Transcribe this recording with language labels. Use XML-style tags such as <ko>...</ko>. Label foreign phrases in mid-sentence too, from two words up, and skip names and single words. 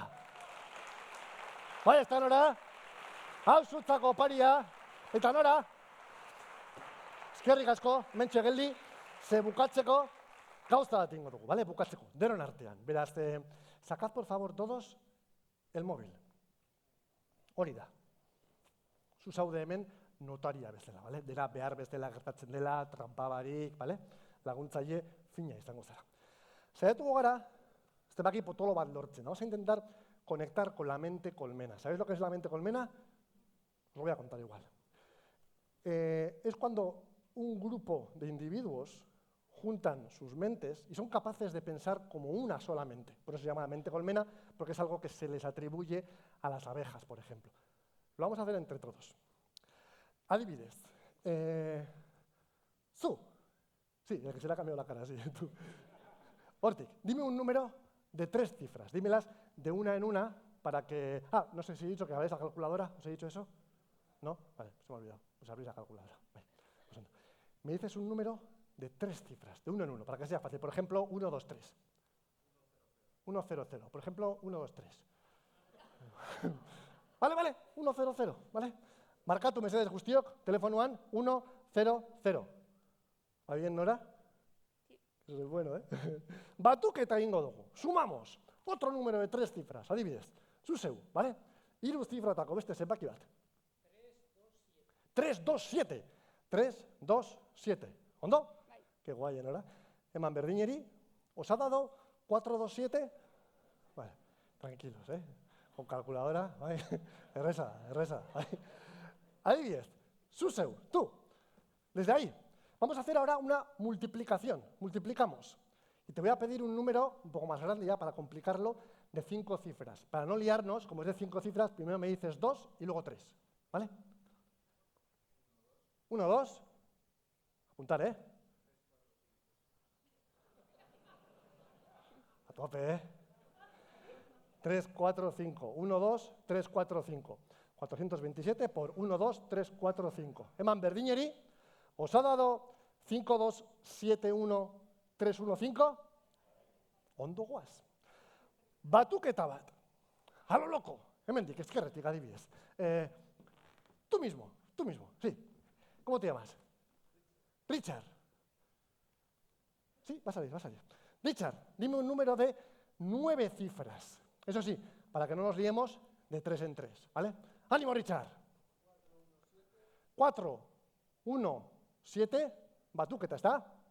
<eu>Bai, ez da, Nora? Hau zutzako oparia, eta Nora, eskerrik asko, mentxe geldi, ze bukatzeko, gauza bat ingo dugu, bale, bukatzeko, denon artean.</eu> <es>Beraz, sacad por favor todos el móvil.</es> <eu>Hori da. Zu zaude hemen notaria bezala, bale? Dela behar bezala gertatzen dela, trampa barik, bale? Laguntzaile fina izango zara. Saiatuko gara, ez debaki potolo bat lortzen.</eu> <es>Vamos a intentar conectar con la mente colmena. ¿Sabéis lo que es la mente colmena? Os lo voy a contar igual. Es cuando un grupo de individuos juntan sus mentes y son capaces de pensar como una sola mente. Por eso se llama mente colmena, porque es algo que se les atribuye a las abejas, por ejemplo. Lo vamos a hacer entre todos.</es> <eu>Adibidez. Zu.</eu> <es>Sí, el que se le ha cambiado la cara, sí, tú. Hortik, dime un número de 3 cifras. Dímelas de una en una para que... no sé si he dicho que habéis la calculadora. ¿Os he dicho eso? ¿No? Vale, se me ha olvidado. Pues abrís la calculadora. Vale. Pues me dices un número de 3 cifras, de uno en uno, para que sea fácil. Por ejemplo, 1, 2, 3. 1, 0, 0. Por ejemplo, 1, 2, 3. Vale, 1, 0, 0. ¿Vale?</es> <eu>Markatu mesedez guztiok, telefonoan 1, 0, 0.</eu> <es>¿Va bien, Nora? Sí. Eso es bueno, ¿eh?</es> <eu>Batuketa egingo dugu.</eu> <es>Sumamos. Otro número de 3 cifras.</es> <eu>Adibidez. Zuzeu, ¿vale? 3 zifratako beste zenbaki bat. 3, 2, 7. 3, 2, 7. ¿Ondo? Bai.</eu> <es>Qué guay, Nora.</es> <eu>Eman berdineri.</eu> <es>¿Os ha dado 4, 2, 7? Vale, tranquilos, ¿eh? Con calculadora, ¿vale?</es> <eu>Erresa. Adibidez. Zuzeu,</eu> <es>tú. Desde ahí. Vamos a hacer ahora una multiplicación. Multiplicamos. Y te voy a pedir un número un poco más grande ya para complicarlo, de 5 cifras. Para no liarnos, como es de 5 cifras, primero me dices 2 y luego 3. ¿Vale? 1, 2. Apuntar, ¿eh? A tope, ¿eh? 3, 4, 5. 1, 2, 3, 4, 5.</es> <eu>427 por 1, 2, 3, 4, 5. Eman berdineri.</eu> <es>¿Os ha dado 5, 2, 7, 1, 3, 1, 5?</es> <eu>Ondo guaz. Batuketa bat.</eu> <es>A lo loco.</es> <eu>Hemendik, ezkerretik adibidez.</eu> <es>Tú mismo, sí. ¿Cómo te llamas? Richard. Sí, va a salir. Richard, dime un número de 9 cifras. Eso sí, para que no nos liemos, de 3 en 3, ¿vale? ¡Ánimo, Richard! 4, 1, 7, batuketa, ¿está?</es>